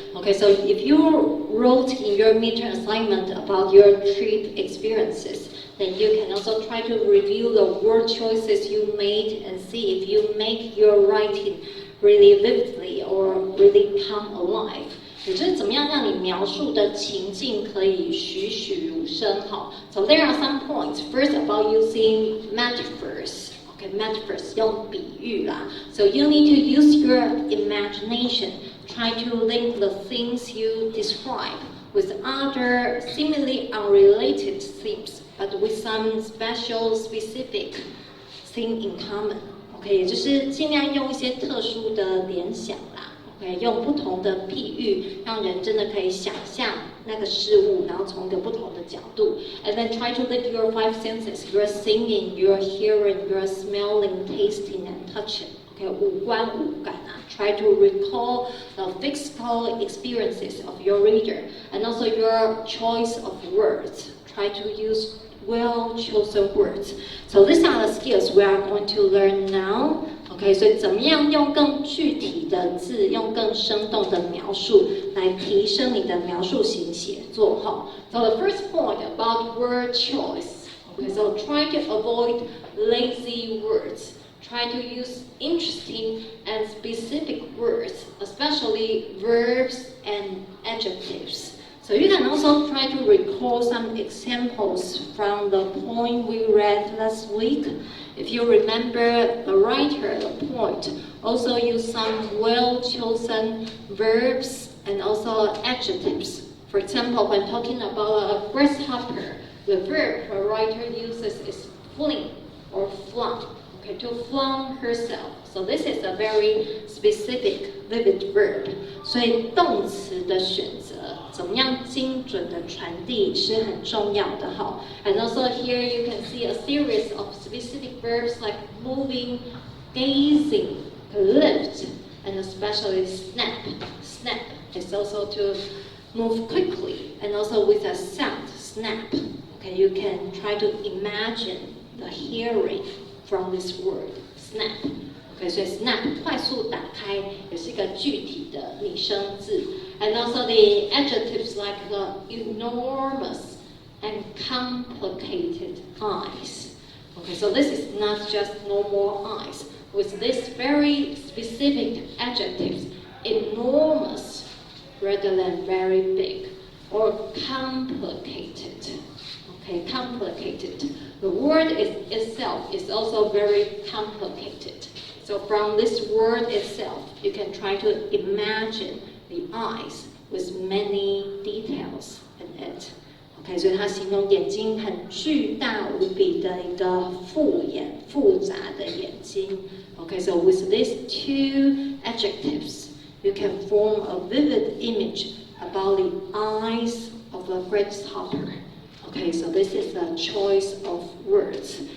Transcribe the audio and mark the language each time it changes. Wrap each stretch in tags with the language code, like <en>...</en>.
<en>Okay, so if you wrote in your midterm assignment about your trip experiences, then you can also try to review the word choices you made and see if you make your writing really vividly or really come alive.</en> <zh>也就是怎么样让你描述的情境可以栩栩如生哈。</zh> <en>So there are some points. First, about using metaphors. Okay, metaphors</en> <zh>用比喻啦。</zh> <en>So you need to use your imagination. Try to link the things you describe with other seemingly unrelated themes, but with some special, specific thing in common.</en> <zh>OK， 也就是尽量用一些特殊的联想啦。 OK， 用不同的譬喻，让人真的可以想象那个事物，然后从一个不同的角度。</zh> <en>And then try to link your five senses: your seeing, your hearing, your smelling, tasting, and touching.</en> <zh>OK， 五官五感啊。</zh> <en>Try to recall the physical experiences of your reader, and also your choice of words. Try to use well-chosen words. So these are the skills we are going to learn now.</en> <zh>OK， 所以怎么样用更具体的字，用更生动的描述来提升你的描述型写作哈。</zh> <en>So the first point about word choice. OK， so try to avoid lazy words. Try to use interesting and specific words, especially verbs and adjectives. So you can also try to recall some examples from the poem we read last week. If you remember the writer, the poet also used some well-chosen verbs and also adjectives. For example, when talking about a grasshopper, the verb the writer uses is fling or flung. Okay, to flaunt herself. So this is a very specific, vivid verb.</en> <zh>所以动词的选择，怎么样精准的传递是很重要的哈。</zh> <en>And also here you can see a series of specific verbs like moving, gazing, lift, and especially snap. Snap is also to move quickly and also with a sound, snap. Okay, you can try to imagine the hearing from this word, snap.</en> <zh>Okay, 所以 snap 快速打开也是一个具体的拟声字。</zh> <en>And also the adjectives like the enormous and complicated eyes. Okay, so this is not just normal eyes. With this very specific adjectives, enormous rather than very big, or complicated. Okay, complicated. The word itself is also very complicated. So from this word itself, you can try to imagine the eyes with many details in it.</en> <zh>Okay, 所以它形容眼睛很巨大无比的一个复杂的眼睛。</zh> <en>Okay, so with these two adjectives, you can form a vivid image about the eyes of a grasshopper. Okay, so this is a choice of words.</en>